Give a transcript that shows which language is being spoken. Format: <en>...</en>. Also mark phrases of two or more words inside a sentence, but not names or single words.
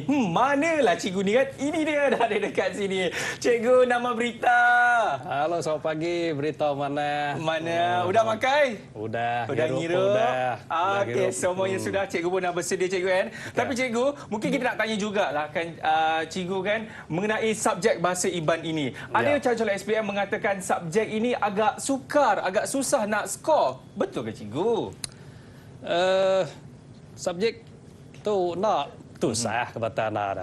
<ms>Manalah cikgu ni kan? Ini dia, dah ada dekat sini. Cikgu,</ms> <iba>nama berita.</iba> <ms>Halo, selamat pagi. Berita mana?</ms> <iba>Udah makai? Udah ngirup? Okey, ngirup.</iba> <ms>semuanya sudah. Cikgu pun dah bersedia, cikgu kan? Tapi cikgu, mungkin kita nak tanya jugalah kan, cikgu kan, mengenai subjek bahasa Iban ini. Ada calon-calon SPM mengatakan subjek ini agak sukar, agak susah nak skor. Betul ke cikgu?</ms> <iba>Subjek tu nak susah kebetulan dah.</iba>